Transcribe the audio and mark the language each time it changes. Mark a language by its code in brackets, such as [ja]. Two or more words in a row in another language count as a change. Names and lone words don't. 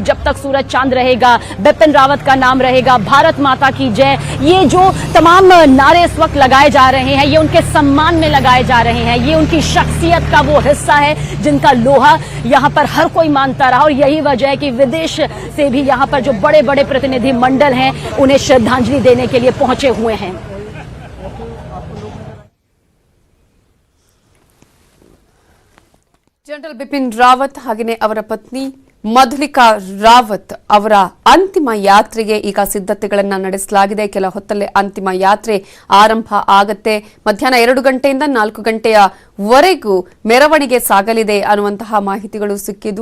[hi] जब तक सूरज चांद रहेगा बिपिन रावत का नाम रहेगा। भारत माता की जय, ये जो तमाम नारे इस वक्त लगाए जा रहे हैं, ये उनके सम्मान में लगाए जा रहे हैं। ये उनकी शख्सियत का वो हिस्सा है जिनका लोहा यहाँ पर हर कोई मानता रहा। और यही वजह है कि विदेश से भी यहाँ पर जो बड़े बड़े प्रतिनिधि मंडल हैं उन्हें श्रद्धांजलि देने के लिए पहुंचे हुए हैं। [kn] ಜನರಲ್ ಬಿಪಿನ್ ರಾವತ್ ಹಾಗೆಯೇ ಅವರ ಪತ್ನಿ ಮಧುಲಿಕಾ ರಾವತ್ ಅವರ ಅಂತಿಮ ಯಾತ್ರೆಗೆ ಈಗ ಸಿದ್ಧತೆಗಳನ್ನು ನಡೆಸಲಾಗಿದೆ. ಕೆಲ ಹೊತ್ತಲ್ಲೇ ಅಂತಿಮ ಯಾತ್ರೆ ಆರಂಭ ಆಗತ್ತೆ. ಮಧ್ಯಾಹ್ನ 2 ಗಂಟೆಯಿಂದ 4 ಗಂಟೆಯವರೆಗೂ ಮೆರವಣಿಗೆ ಸಾಗಲಿದೆ ಅನ್ನುವಂತಹ ಮಾಹಿತಿಗಳು ಸಿಕ್ಕಿದ್ವು.